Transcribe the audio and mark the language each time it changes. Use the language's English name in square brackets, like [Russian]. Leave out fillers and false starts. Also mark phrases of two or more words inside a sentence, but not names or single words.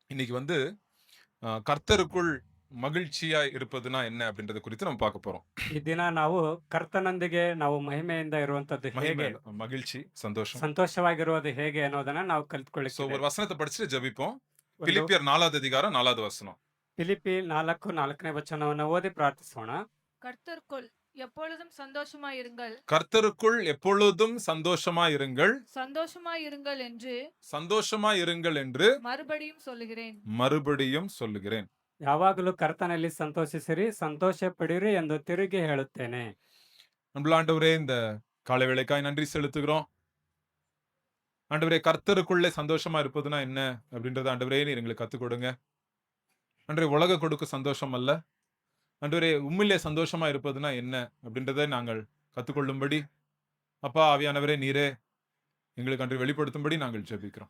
[Tamil] இன்னைக்கு வந்து கர்த்தருக்குள் மகிழ்ச்சியா இருப்பதுனா என்ன அப்படின்றத குறித்து நம்ம பார்க்க போறோம். [Kannada] ಈ ದಿನ ನಾವು ಕರ್ತನೊಂದಿಗೆ ನಾವು ಮಹಿಮೆಯಿಂದ ಇರುವಂತದ್ದು [Tamil] மகிமை [Kannada] ಹೇಗೆ, [Tamil] இல்ல, மகிழ்ச்சி, சந்தோஷம். [Kannada] ಸಂತೋಷವಾಗಿರುವುದು ಹೇಗೆ ಅನ್ನೋದನ್ನ ನಾವು [Tamil] சோ [Kannada] ಕಲಿತ್ಕೊಳ್ಳಿಕ್ಕಿದೆ. [Tamil] ஒரு வசனத்தை படிச்சுட்டு ஜெபிப்போம். [Kannada] ಒಂದು [Tamil] பிலிப்பியர் 4வது அதிகாரம் 4வது வசனம். [Kannada] ಫಿಲಿಪಿ 4:4 ವಚನವನ್ನು ಓದಿ ಪ್ರಾರ್ಥಿಸೋಣ. [Tamil] கர்த்தருக்குள் எப்பொழுதும் சந்தோஷமாயிருங்கள். கர்த்தருக்குள் எப்பொழுதும் சந்தோஷமாயிருங்கள், சந்தோஷமாயிருங்கள் என்று சந்தோஷமாயிருங்கள் என்று மறுபடியும் சொல்லுகிறேன். மறுபடியும் சொல்லுகிறேன். [Kannada] ಯಾವಾಗಲೂ ಕರ್ತನಲ್ಲಿ ಸಂತೋಷಿಸಿರಿ, ಸಂತೋಷ ಪಡಿರಿ ಎಂದು ತಿರುಗಿ ಹೇಳುತ್ತೇನೆ. [Tamil] அன்புள்ள ஆண்டவரே, இந்த காலை வேளைக்காய் நன்றி செலுத்துகிறோம். ஆண்டவரே, கர்த்தருக்குள்ளே சந்தோஷமா இருப்பதுனா என்ன அப்படின்றத ஆண்டவரே நீர் எங்களுக்கு கத்துக் கொடுங்க. ஆண்டவரே, உலக கொடுக்கும் சந்தோஷம் அல்ல, ஆண்டவரே உம்மிலே சந்தோஷமா இருப்பதுனா என்ன அப்படின்றதை நாங்கள் கத்துக்கொள்ளும்படி அப்பா ஆவியானவரே நீரே எங்களுக்கு அன்று வெளிப்படுத்தும்படி நாங்கள் ஜெபிக்கிறோம்.